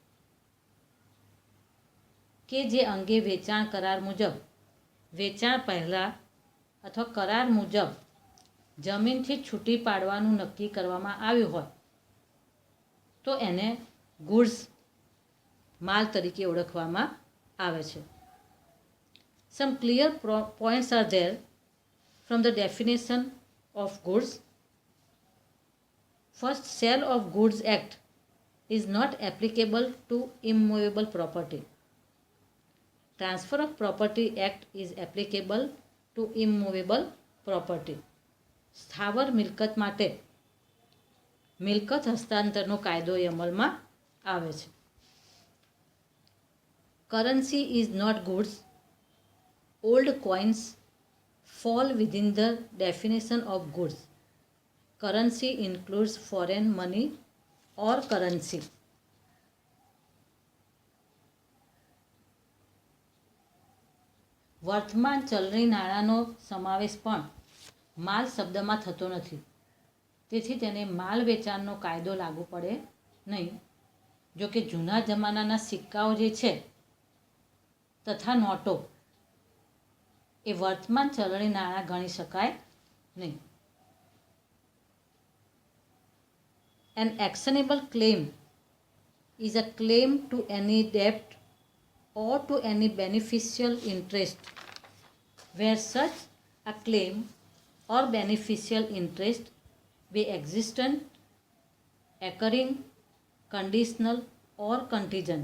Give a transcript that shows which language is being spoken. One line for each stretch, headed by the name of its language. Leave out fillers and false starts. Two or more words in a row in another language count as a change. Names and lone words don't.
Gujarati: કે જે અંગે વેચાણ કરાર મુજબ, વેચાણ પહેલાં અથવા કરાર મુજબ જમીનથી છૂટી પાડવાનું નક્કી કરવામાં આવ્યું હોય તો એને ગુડ્સ માલ તરીકે ઓળખવામાં આવે છે.
English: some clear points are there from the definition of goods. first, sale of goods act is not applicable to immovable property. Transfer of Property Act is applicable to immovable property.
Gujarati: સ્થાવર મિલકત માટે મિલકત હસ્તાંતરનો કાયદો એ અમલમાં આવે છે.
English: Currency is not goods. Old coins fall within the definition of goods. Currency includes foreign money or currency.
Gujarati: વર્તમાન ચલણી નાણાંનો સમાવેશ પણ માલ શબ્દમાં થતો નથી, તેથી તેને માલ વેચાણનો કાયદો લાગુ પડે નહીં. જો કે જૂના જમાનાના સિક્કાઓ જે છે તથા નોટો એ વર્તમાન ચલણી નાણાં ગણી શકાય નહીં.
English: An actionable claim is a claim to any debt or to any beneficial interest where such a claim or beneficial interest be existent, occurring, conditional or contingent.